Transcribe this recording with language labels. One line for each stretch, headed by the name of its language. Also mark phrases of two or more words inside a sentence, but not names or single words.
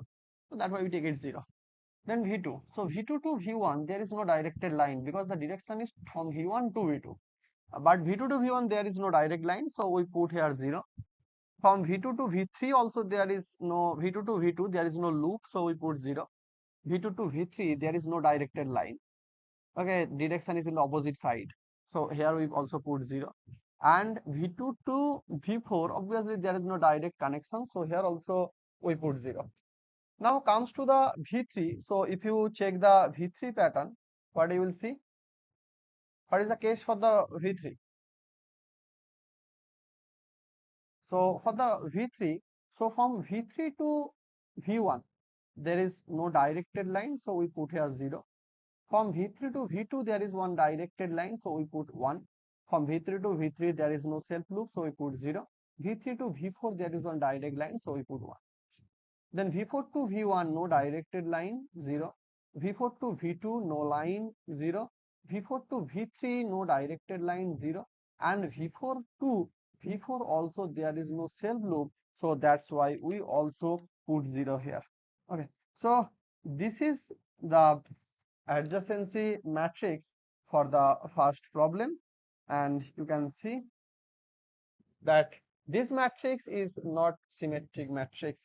English: So that's why we take it 0. Then V2. So V2 to V1 there is no directed line because the direction is from V1 to V2. But V2 to V1 there is no direct line, so we put here 0. From V2 to V3 also there is no V2 to V2 there is no loop, so we put 0. V2 to V3 there is no directed line. Okay, direction is in the opposite side, so here we also put 0. And V2 to V4 obviously there is no direct connection, so here also we put 0. Now comes to the V3. So if you check the V3 pattern, what you will see? What is the case for the V3? So for the V3, so from V3 to V1 there is no directed line, so we put here 0. From V3 to V2 there is one directed line, so we put 1. From V3 to V3 there is no self loop, so we put 0. V3 to V4 there is one direct line, so we put 1. Then V4 to V1 no directed line, 0. V4 to V2 no line, 0. V4 to V3 no directed line, 0. And V4 to V4 also there is no self loop, so that's why we also put 0 here. Okay, so this is the adjacency matrix for the first problem, and you can see that this matrix is not symmetric matrix.